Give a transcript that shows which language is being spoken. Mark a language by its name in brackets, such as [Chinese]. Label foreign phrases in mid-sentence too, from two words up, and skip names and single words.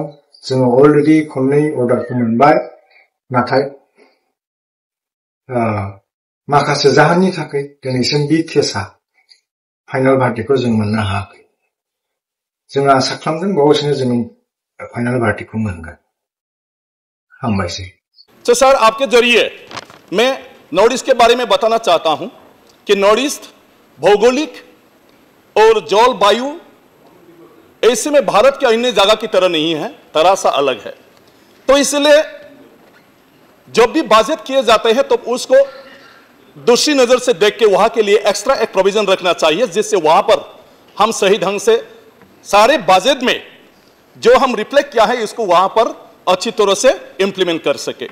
[Bodo] जोङो अलरेडि खननै अर्डारखौ मोनबाय। नाथाय माखासे जाहोननि थाखाय दिनैसिम बे केसआ [English] final verdict [Bodo] जों मोननो हायाखै। जों आसा खालामदों बावैसोनो जों [English] final verdict [Bodo] मोनगोन। हामबायसै। [Hindi] तो सर आपके जरिए मैं नॉर्थ ईस्ट के बारे में बताना चाहता हूं कि नॉर्थ ईस्ट भौगोलिक और जलवायु ऐसे में भारत के अन्य जगह की तरह नहीं है, तरह सा अलग है। तो इसलिए जब भी बाजेट किए जाते हैं तो उसको दूसरी नजर से देख के वहां के लिए एक्स्ट्रा एक प्रोविजन रखना चाहिए जिससे वहां पर हम सही ढंग से सारे बजट में जो हम रिफ्लेक्ट किया है इसको वहां पर अच्छी तरह से इंप्लीमेंट कर सके।